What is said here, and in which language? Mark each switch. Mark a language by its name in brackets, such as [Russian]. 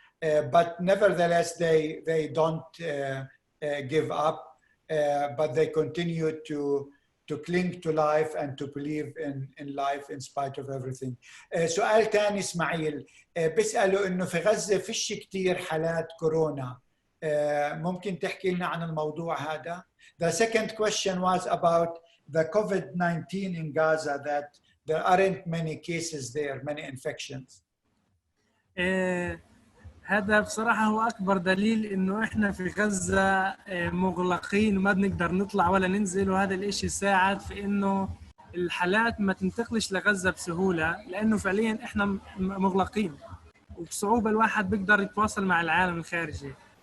[English] But nevertheless, they don't give up, but they continue to cling to life and to believe in life in spite of everything. [Arabic] سؤال تاني إسماعيل بيسألوا إنه في غزة فيش كتير حالات كورونا. ممكن تحكي لنا عن الموضوع هذا؟ [English] The second question was about the COVID-19 in Gaza, that there aren't many cases there, many infections. [Arabic] هذا بصراحة هو أكبر دليل إنه إحنا في غزة مغلقين وما بنقدر نطلع ولا ننزل، وهذا الإشي ساعد في إنه الحالات ما تنتقلش لغزة بسهولة، لأنه فعلياً إحنا مغلقين وبصعوبة الواحد بيقدر يتواصل مع العالم الخارجي.